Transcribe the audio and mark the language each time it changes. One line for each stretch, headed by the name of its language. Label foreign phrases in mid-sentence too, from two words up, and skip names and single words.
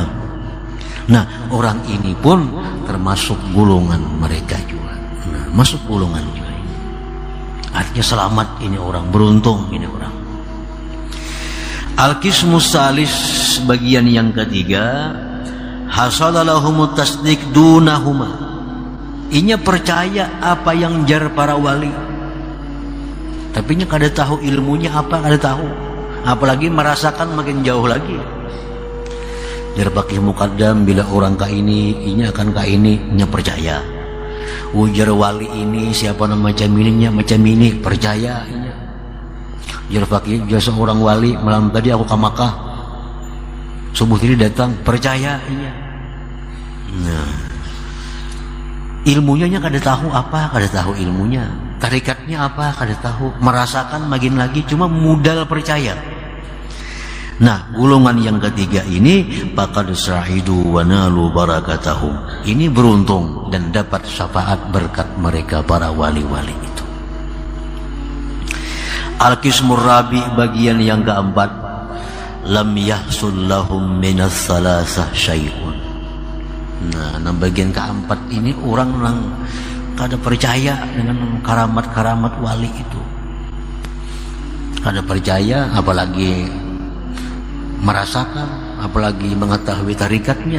Indonesian: Nah, orang ini pun termasuk golongan mereka juga. Nah, masuk golongan juga. Artinya selamat ini orang, beruntung ini orang.
Arabic: القسم الثالث,
Indonesian: bagian yang ketiga,
Arabic: حصل لهم التصديق دونهما.
Banjar: Inya percaya apa yang jar para wali, tapi nya kada tahu ilmunya apa, kada tahu. Apalagi merasakan makin jauh lagi. Jar Faqih Muqaddam, bila orang ka ini, inya akan ka ini, nya percaya. Ujar wali ini siapa nama macam ini, nya macam ini, percaya inya. Jar Faqih, dia seorang wali, malam tadi aku ke Makkah, subuh tadi datang, percaya inya. Nah, ilmunya nya kada tahu apa, kada tahu ilmunya. Tarikatnya apa, kada tahu.
Indonesian: Merasakan makin lagi, cuma modal percaya. Nah, golongan yang ketiga ini,
Arabic: فقد سعدوا ونالوا بركتهم.
Indonesian: Ini beruntung dan dapat syafaat berkat mereka para wali-wali itu.
Arabic: القسم الرابع,
Indonesian: bagian yang keempat,
Arabic: لم يحصل لهم من الثلاثة شيء.
Indonesian: Nah, bagian keempat ini orang yang kada percaya dengan karamat-karamat wali itu. Kada percaya, apalagi merasakan, apalagi mengetahui tarikatnya.